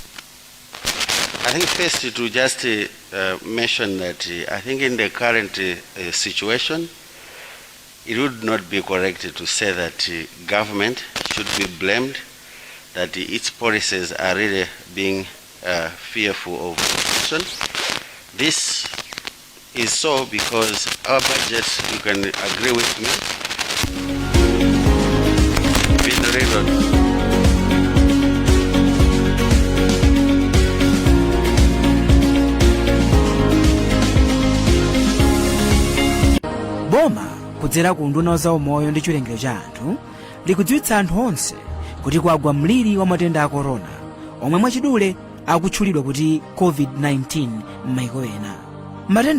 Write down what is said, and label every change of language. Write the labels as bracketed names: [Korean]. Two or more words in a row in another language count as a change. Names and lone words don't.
[English] I think first to just mention that I think in the current situation, it would not be correct to say that government should be blamed, that its policies are really being fearful of action. This is so because our budget, you can agree with me, been redone. [Nyanja] Boma kudzera ku nduna za umoyo ndi chilengedwe cha anthu likudziwitsa anthu onse kuti kwagwa mliri wa matenda a corona omwe mwachidule akutchulidwa kuti COVID-19 m'mayiko ena.